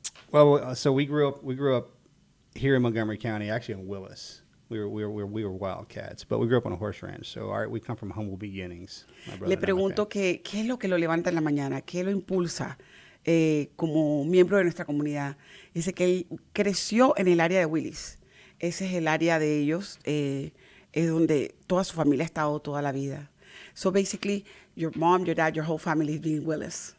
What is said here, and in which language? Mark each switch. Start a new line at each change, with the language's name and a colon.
English: Well, so we grew up here in Montgomery County, actually in Willis. We were wildcats, but we grew up on a horse ranch. So we come from humble beginnings.
Spanish: Le pregunto qué es lo que lo levanta en la mañana, qué lo impulsa como miembro de nuestra comunidad. Dice que él creció en el área de Willis. Ese es el área de ellos, es donde toda su familia ha estado toda la vida.
English: So basically, your mom, your dad, your whole family is being Willis.